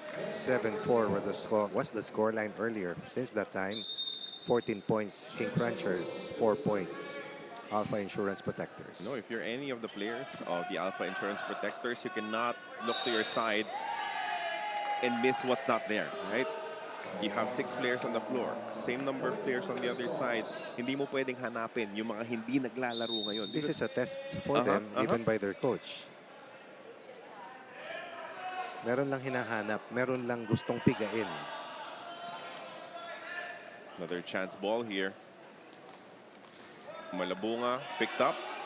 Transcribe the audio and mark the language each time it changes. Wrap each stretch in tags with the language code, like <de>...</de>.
<en>7-4 was the scoreline earlier. Since that time, 14 points King Crunchers, 4 points Alpha Insurance Protectors. No, if you're any of the players of the Alpha Insurance Protectors, you cannot look to your side and miss what's not there, right? You have 6 players on the floor. Same number of players on the other side.</en> <tl>Hindi mo pwedeng hanapin yung mga hindi naglalaro ngayon.</tl> <en>This is a test for them, even by their coach.</en> <tl>Meron lang hinahanap, meron lang gustong pigain.</tl> <en>Another chance ball here. Malabunga picked up.</en>